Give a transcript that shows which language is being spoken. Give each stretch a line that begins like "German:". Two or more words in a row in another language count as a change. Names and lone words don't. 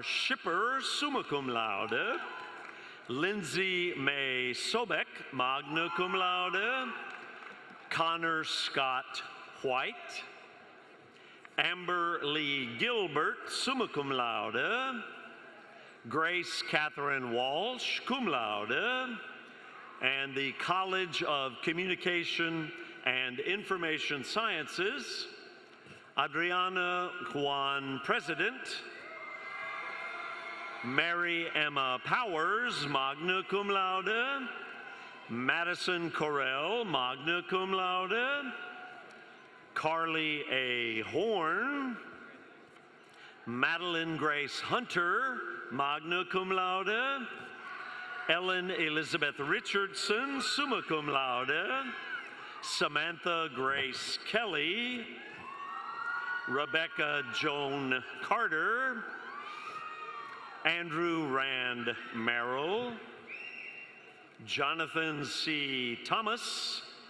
English: Shipper,
Latin: summa cum laude.
English: Lindsay May Sobek,
Latin: magna cum laude.
English: Connor Scott White. Amber Lee Gilbert,
Latin: summa cum laude.
English: Grace Catherine Walsh,
Latin: cum laude.
English: And the College of Communication and Information Sciences, Adriana Juan, President. Mary Emma Powers,
Latin: magna cum laude.
English: Madison Correll,
Latin: magna cum laude.
English: Carly A. Horn. Madeline Grace Hunter,
Latin: magna cum laude.
English: Ellen Elizabeth Richardson,
Latin: summa cum laude.
English: Samantha Grace Kelly. Rebecca Joan Carter. Andrew Rand Merrill. Jonathan C. Thomas.